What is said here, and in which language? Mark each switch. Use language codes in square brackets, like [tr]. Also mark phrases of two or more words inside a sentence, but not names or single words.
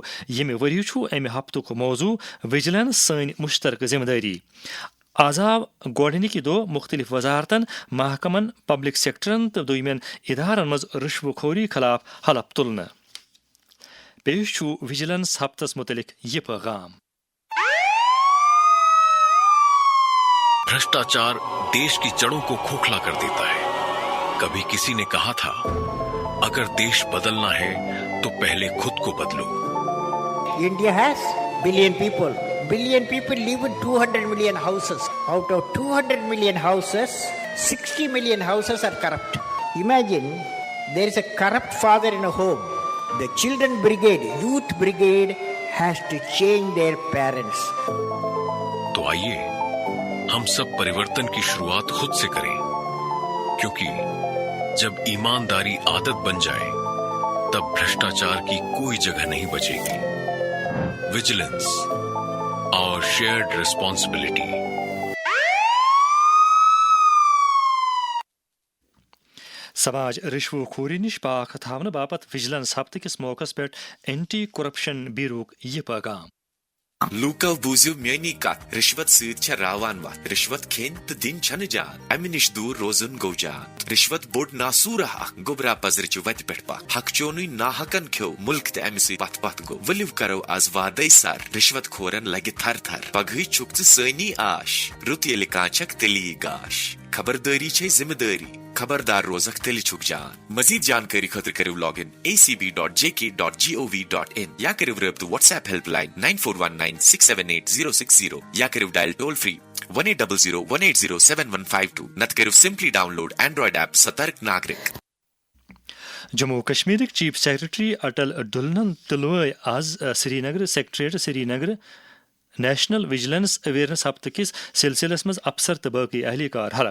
[ks] ییٚمہِ ؤرۍ چھُ اَمہِ ہفتُک موضوع وجلنس سٲنۍ مُشترکہٕ ذمہٕ دٲری. آز آو گۄڈٕنِکہِ دۄہ مُختٔلِف وزارتن محکمن پبلک سیکٹرن تہٕ دوٚیمٮ۪ن ادارن منٛز رشوٕ خوری خلاف حلف تُلنہٕ. پیش چھُ وجلنس ہفتس مُتعلق یہِ پیغام. [hi] भ्रष्टाचार देश की जड़ों को खोखला कर देता है. कभी किसी ने कहा था अगर देश बदलना है तो पहले खुद को बदलो. [en] India has billion people. Billion people live in 200 million houses. Out of 200 million houses, 60 million houses are corrupt. Imagine there is a corrupt father in a home. The children brigade, youth brigade has to change their parents. [hi] तो आइए हम सब परिवर्तन की शुरुआत खुद से करें, क्योंकि जब ईमानदारी आदत बन जाए तब भ्रष्टाचार की कोई जगह नहीं बचेगी. [en] Vigilance, our shared responsibility. [ks] سماج رشوٕ خوری نِش پاک تھاونہٕ باپتھ وجلنس ہفتہٕ کِس موقعس پٮ۪ٹھ اینٹی کرپشن بیوروُک یہِ پیغام. لوٗکو بوٗزِو میٛٲنی کتھ، رشوت سۭتۍ چھےٚ راوان وتھ. رشوت کھیٚنۍ تہٕ دِنۍ چھنہٕ جان، امہِ نِش دوٗر روزُن گوٚو جان. رشوت بوٚڑ ناسوٗرہ اکھ گوٚبرا پزرٕچہِ وتہِ پٮ۪ٹھ پتھ. حق چونُے ناحقن کھیوٚو مُلک تہِ امہِ سۭتۍ پتھ پتھ گوٚو. ؤلِو کرو آز وادے سر، رشوت کھورن لگہِ تھر تھر. پگہٕے چھُکھ ژٕ سٲنی آش، رُت ییٚلہِ کانٛہہ چھکھ تیٚلی گاش. خبردٲری چھے ذمہٕ دٲری، خبردار روزکھ تیٚلہِ چھُکھ جان. مزید جانکٲری خٲطرٕ کٔرِو [en] log in [ks] acb.jk.gov.in یا کٔرِو رٲبطہٕ واٹس ایپ ہیلپ لائن 9419678060 یا کٔرِو [en] dial toll free [ks] 1800180715 نتہٕ کٔرِو [en] simply download Android app [ks] سترک ناگرک. جموں کشمیرٕکۍ [en] chief secretary [ks] اٹل ڈُلنن تُلوے آز سری نگر سیکٹریٹ سری نگر [en] national vigilance awareness [ks] ہفتہٕ کِس سلسلس منٛز افسر تہٕ باقٕے اہلکار حلف.